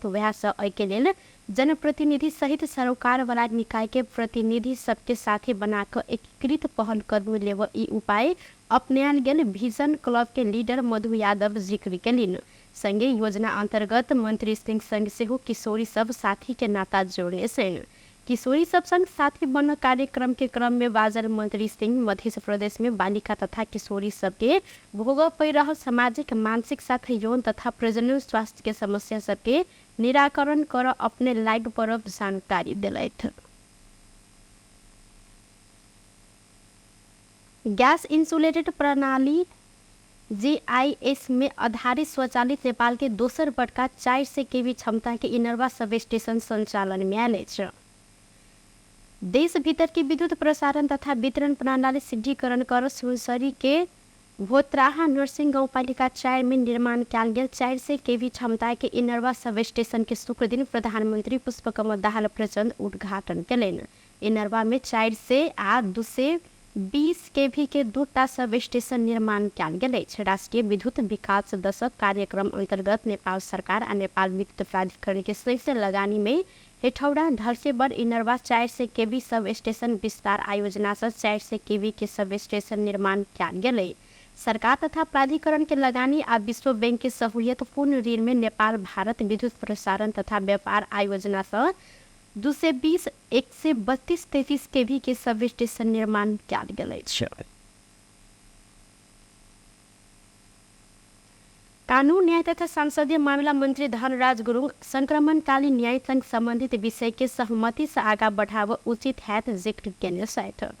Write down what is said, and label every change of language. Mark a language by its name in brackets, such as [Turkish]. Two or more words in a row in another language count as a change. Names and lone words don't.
[Maithili] वह से एहि के लेल जनप्रतिनिधि सहित सरोकार वाला निकाय के प्रतिनिधि सबके साथे बनाकर एकीकृत पहल कदम लेव ई उपाय अपनायल गेल विजन क्लब के लीडर मधु यादव जिक्र केलिन। संगे योजना अंतर्गत मंत्री सिंह संग सेहो किशोरी सब साथी के नाता जोड़े छन्। किशोरी सब संग साथी बन कार्यक्रम के क्रम में बाजल मंत्री सिंह मध्य प्रदेश में बालिका तथा किशोरी सबके भोग पड़ रहा सामाजिक, मानसिक साथ यौन तथा प्रजनन स्वास्थ्य के समस्या सबके निराकरण कर अपने लाइट पर जानकारी दिलैथ। गैस इंसुलेटेड प्रणाली GIS में आधारित स्वचालित नेपाल के दोसर बड़का 400 kV क्षमता के इनरवा सब स्टेशन संचालन में आयल अछि। देश भीतर के विद्युत प्रसारण तथा वितरण प्रणाली सिद्धिकरण कर सुनसरी के भोत्राहा नरसिंह गाउँपालिका 4 में निर्माण कयल गेल 400 kV क्षमता के इनरवा सब स्टेशन के शुक्र दिन प्रधानमंत्री पुष्पकमल दाहाल प्रचंड उद्घाटन कयलनि। इनरवा में 400 आ 220 kV के 2टा सब स्टेशन निर्माण कयल गेल अछि। राष्ट्रीय विद्युत विकास दशक कार्यक्रम अंतर्गत नेपाल सरकार आ नेपाल विद्युत प्राधिकरण के संयुक्त लगानी में हेठौड़ा ढलसेबर इनरवा 400 kV सब स्टेशन विस्तार आयोजना से 400 kV के सब स्टेशन निर्माण कयल गेल। सरकार तथा प्राधिकरण के लगानी आ विश्व बैंक के सहूलियत पूर्ण ऋण में नेपाल भारत विद्युत प्रसारण तथा व्यापार आयोजना से 220, 132, 33 kV के सब स्टेशन निर्माण कयल गेल अछि। कानून न्याय तथा संसदीय मामला मंत्री धनराज गुरुङ संक्रमणकालीन न्याय संग संबंधित विषय के सहमति से आगा बढ़ाव उचित हैत जिक्र केने छथि।